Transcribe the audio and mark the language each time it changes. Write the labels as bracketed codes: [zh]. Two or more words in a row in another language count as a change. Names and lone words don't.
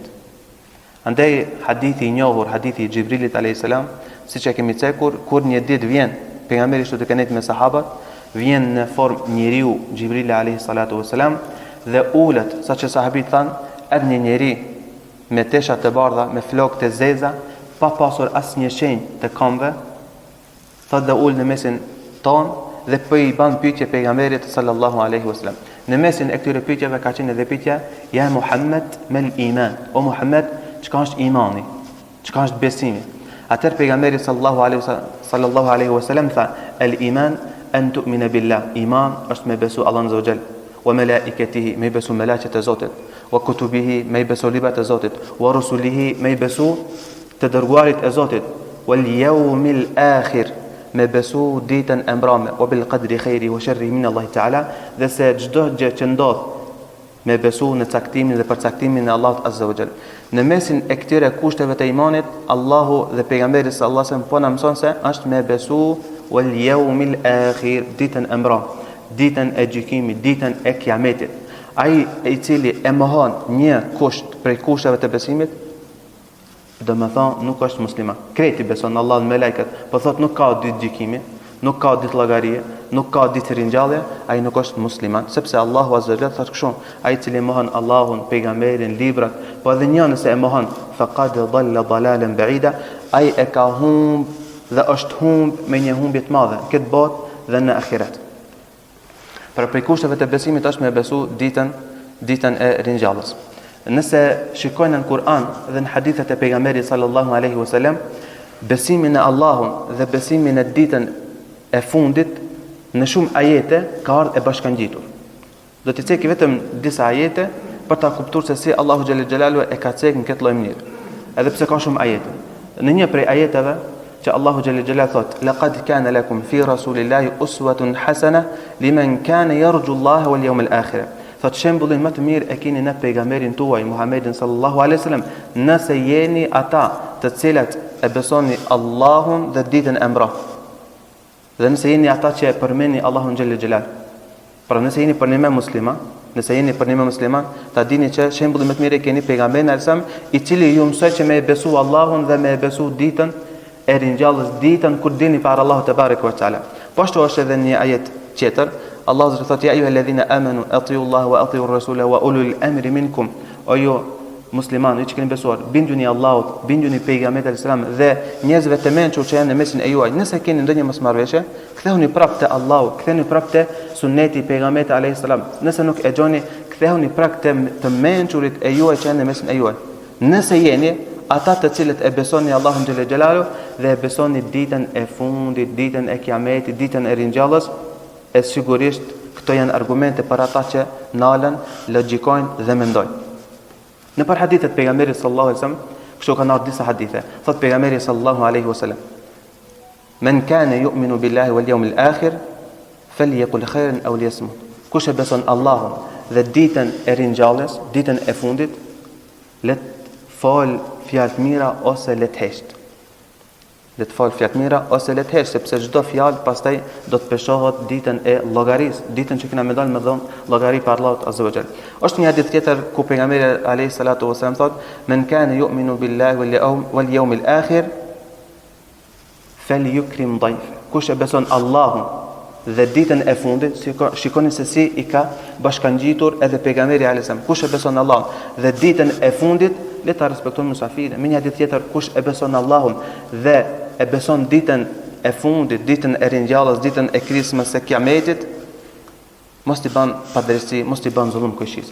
[sq] Andaj hadithi i njohur, hadithi i Xhibrilit [ar] عليه السلام, [sq] siç e kemi cekur, kur një ditë vjen pejgamberi ashtu të kenet me sahabat, vjen në formë njeriu Xhibrili [ar] عليه الصلاة والسلام [sq] dhe ulet, saqë sahabit thanë, edhe një njeri me tesha të bardha, me flokë të zeza, pa pasur asnjë shenjë të këmbëve, thotë dhe ul në mesin ton dhe po i ban pyetje pejgamberit [ar] صلى الله عليه وسلم. [sq] Në mesin e këtyre pyetjeve ka qenë edhe pyetja: [ar] "يا محمد ما الإيمان?" [sq] O Muhammed, çka është imani? Çka është besimi? Atëherë pejgamberi [ar] صلى الله عليه وسلم [sq] tha: [ar] "الإيمان أن تؤمن بالله." [sq] Iman është me besu Allahun [ar] عز وجل وملائكته, [sq] me besu melaqet e Zotit, [ar] وكتبه, [sq] me besu librat e Zotit, [ar] ورسله, [sq] me besu të dërguarit e Zotit, [ar] واليوم الآخر, [sq] me besu ditën e mbrëmje, [ar] وبالقدر خيره وشره من الله تعالى, [sq] dhe se çdo gjë që ndodh me besu në caktimin dhe përcaktimin e Allahut [ar] عز وجل. [sq] Në mesin e këtyre kushteve të imanit, Allahu dhe pejgamberi [ar] صلى الله عليه وسلم [sq] po na mëson se është me besu [ar] واليوم الآخر, [sq] ditën e mbrëmje, ditën e gjykimit, ditën e kiametit. Ai i cili e mohon një kusht prej kushteve të besimit, do më thonë nuk është musliman. Kreti beson në Allah dhe me lajket, po thot nuk ka ditë gjykimi, nuk ka ditë llogarie, nuk ka ditë ringjallje, ai nuk është musliman, sepse Allahu [ar] عز وجل [sq] thotë kështu: ai i cili mohon Allahun, pejgamberin, librat, po edhe një nëse e mohon, [ar] فقد ضل ضلالا بعيدا, [sq] ai e ka humb dhe është humb me një humbje të madhe këtë botë dhe në ahiret. Për prej kushteve të besimit është me besu ditën e ringjalljes. Nëse shikojnë në Kur'an dhe në hadithet e pejgamberit [ar] صلى الله عليه وسلم, [sq] besimin në Allahun dhe besimin në ditën e fundit në shumë ajete ka ardhur e bashkangjitur. Do t'i ceki vetëm disa ajete për ta kuptuar se si Allahu [ar] جل جلاله [sq] e ka cekë në këtë lloj mënyrë. Edhe pse ka shumë ajete. Në një prej ajeteve që Allahu [ar] جل جلاله [sq] thotë: [ar] "لقد كان لكم في رسول الله أسوة حسنة لمن كان يرجو الله واليوم الآخر." [sq] Thot shembullin më të mirë e keni në pejgamberin tuaj Muhammedin [ar] صلى الله عليه وسلم, [sq] nëse jeni ata të cilët e besoni Allahun dhe ditën e mbrëmjes. Dhe nëse jeni ata që e përmendni Allahun [ar] جل جلاله. [sq] Pra nëse jeni për një musliman, ta dini që shembulli më të mirë e keni pejgamberin alsam, i cili ju mësoi që me besu Allahun dhe me besu ditën e ringjallës ditën kur dini para Allahut [ar] تبارك وتعالى. [sq] Po ashtu është edhe një ajet tjetër, Allahu zot thotë: [ar] "يا أيها الذين آمنوا أطيعوا الله وأطيعوا الرسول وأولي الأمر منكم." [sq] O ju muslimanë që keni besuar, binduni Allahut, binduni pejgamberit [ar] عليه السلام [sq] dhe njerëzve të mençur që janë në mesin e juaj. Nëse keni ndonjë mosmarrveshje, kthehuni prapë te Allahu, kthehuni prapë te suneti i pejgamberit [ar] عليه السلام. [sq] Nëse nuk e gjoni, kthehuni prapë te të mençurit e juaj që janë në mesin e juaj. Nëse jeni ata të cilët e besoni Allahun [ar] جل جلاله [sq] dhe e besoni ditën e fundit, ditën e kiametit, ditën e ringjallës, e sigurisht këto janë argumente për ata që nalën, logjikojnë dhe mendojnë. Në për hadithet pejgamberit [ar] صلى الله عليه وسلم, [sq] kështu kanë ardhur disa hadithe. Thot pejgamberi [ar] صلى الله عليه وسلم: "من كان يؤمن بالله واليوم الآخر فليقل خيرا أو ليصمت." [sq] Kush e beson Allahun dhe ditën e ringjalljes, ditën e fundit, let fal fjalë të mira ose let hesht. Let fal fjalë të mira ose let hesht, sepse çdo fjalë pastaj do të peshohet ditën e llogarisë, ditën që kena me dal me dhon llogari për Allahut [ar] عز وجل. [sq] Është një hadith tjetër ku pejgamberi [ar] عليه الصلاة والسلام [sq] thot: [ar] "من كان يؤمن بالله واليوم الآخر فليكرم ضيف." [sq] Kush e beson Allahun dhe ditën e fundit, shikoni se si i ka bashkangjitur edhe pejgamberi [ar] عليه السلام. [sq] Kush e beson Allahun dhe ditën e fundit, le ta respektojmë musafirë. Me një hadith tjetër, kush e beson Allahun dhe e beson ditën e fundit, ditën e ringjallës, ditën e krismës së kiametit, mos t'i bën padrejti, mos t'i bën zullum kushis.